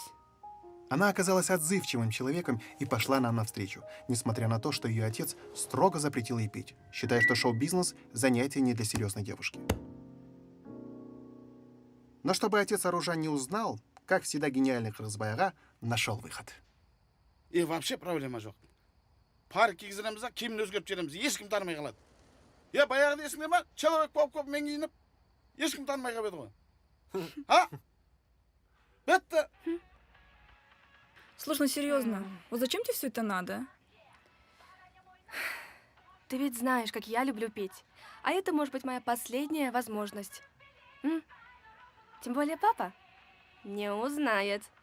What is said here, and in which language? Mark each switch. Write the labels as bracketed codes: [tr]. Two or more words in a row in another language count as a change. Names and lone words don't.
[ru] Она оказалась отзывчивым человеком и пошла нам навстречу, несмотря на то, что ее отец строго запретил ей пить, считая, что шоу-бизнес – занятие не для серьезной девушки. Но чтобы отец Аружан не узнал, как всегда гениальный Хрызбайга нашел выход. И вообще проблема жоқ. [kk] Парк кигізіреміз, киімін өзгертіп жібереміз, ешкім танымай қалады. Я баяғыда есіңде ма? Человек болып мен киініп, ешкім танымай қалып еді ғой. [ru] А? Это... Слушай, ну серьезно, вот зачем тебе все это надо? Ты ведь знаешь, как я люблю петь. А это может быть моя последняя возможность. Тем более папа не узнает.